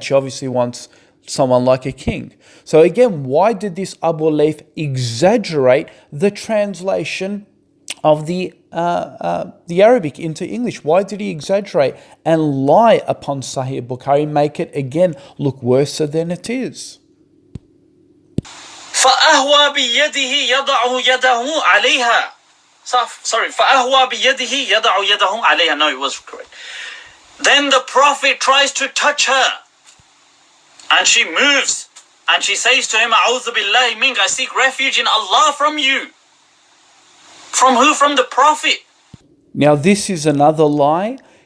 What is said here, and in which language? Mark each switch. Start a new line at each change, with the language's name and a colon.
English: She obviously wants someone like a king. So again, why did this Abu Layth exaggerate the translation of the Arabic into English? Why did he exaggerate and lie upon Sahih Bukhari, make it again look worse than it is?
Arabic: فأهوى بيده يضع يده عليها.
English: Sorry,
Arabic: فأهوى بيده يضع يده عليها.
English: No, it was correct. Then the Prophet tries to touch her, and she moves, and she says to him,
Arabic: أعوذ بالله منك,
English: I seek refuge in Allah from you. From who? From the Prophet. Now this is another lie.